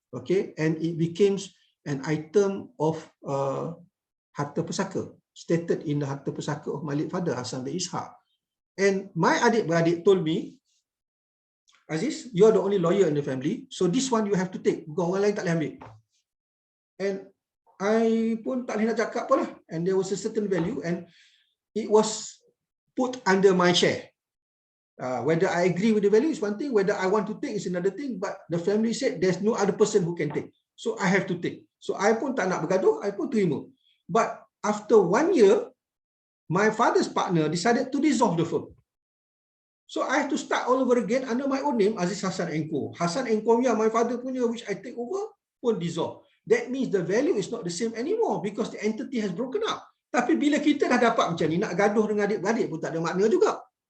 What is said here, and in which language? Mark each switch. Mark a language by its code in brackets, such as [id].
[en] Okay, and it became an item of harta pusaka, stated in the harta pusaka of my late father, Hassan bin Ishaq. And my adik-beradik told me, Aziz, you are the only lawyer in the family, so this one you have to take, because [ms] orang lain tak boleh ambil. And I pun tak boleh nak cakap apa lah. [en] And there was a certain value and it was put under my share. Whether I agree with the value is one thing, whether I want to take is another thing, but the family said there's no other person who can take. So I have to take. So [ms] I pun tak nak bergaduh, I pun terima. [en] But after 1 year, my father's partner decided to dissolve the firm. So I have to start all over again under my own name, Aziz Hassan & Co. Hassan & Co, my father punya, which I take over, pun dissolve. That means the value is not the same anymore because the entity has broken up. [ms] Tapi bila kita dah dapat macam ni, nak gaduh dengan adik-beradik pun tak ada makna juga.